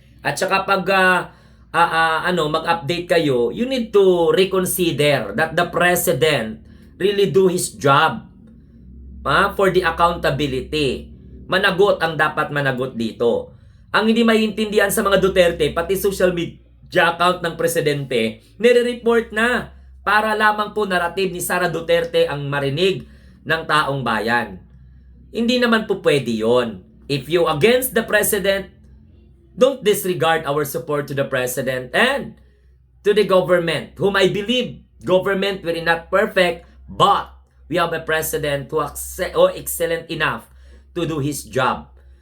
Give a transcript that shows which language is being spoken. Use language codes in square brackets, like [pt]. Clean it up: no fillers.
[tl] At saka pag mag-update kayo, [en] you need to reconsider that the President really do his job for the accountability. [tl] Managot ang dapat managot dito. Ang hindi maiintindihan sa mga Duterte, pati social media account ng Presidente, nire-report na para lamang po narrative ni Sara Duterte ang marinig ng taong bayan. Hindi naman po pwede yon. [en] If you against the President, don't disregard our support to the President and to the government, whom I believe government will not perfect, but we have a President who excellent enough to do his job.